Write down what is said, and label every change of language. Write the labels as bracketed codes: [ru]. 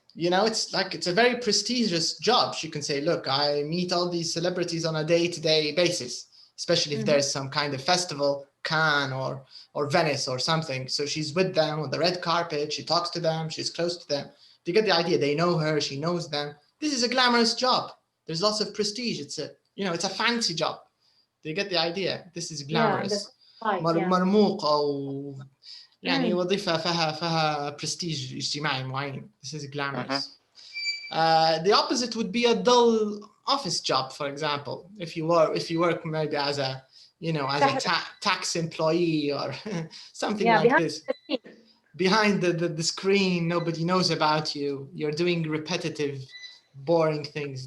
[en] It's a very prestigious job. She can say, look, I meet all these celebrities on a day-to-day basis, especially if there's some kind of festival, Cannes or Venice or something. So she's with them on the red carpet. She talks to them. She's close to them. You get the idea. They know her. She knows them. This is a glamorous job. There's lots of prestige. It's a fancy job. Do you get the idea? This is glamorous. [ar] مرموق أو يعني وظيفة فيها prestige اجتماعي معين. [en] This is glamorous. The opposite would be a dull office job, for example. If you work maybe as a tax employee or something like this. Behind the screen, nobody knows about you. You're doing repetitive, boring things.